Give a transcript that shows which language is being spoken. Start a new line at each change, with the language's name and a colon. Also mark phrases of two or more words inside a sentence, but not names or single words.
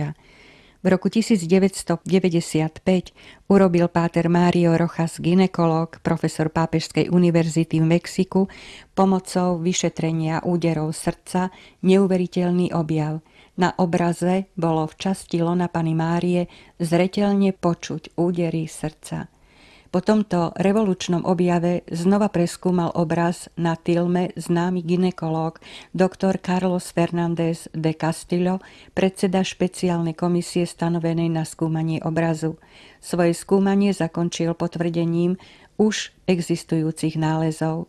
Slovak: V roku 1995 urobil páter Mário Rojas, gynekológ, profesor Pápežskej univerzity v Mexiku, pomocou vyšetrenia úderov srdca neuveriteľný objav. Na obraze bolo v časti lona Panny Márie zreteľne počuť údery srdca. Po tomto revolučnom objave znova preskúmal obraz na tilme známy gynekológ dr. Carlos Fernández de Castillo, predseda špeciálnej komisie stanovenej na skúmanie obrazu. Svoje skúmanie zakončil potvrdením už existujúcich nálezov.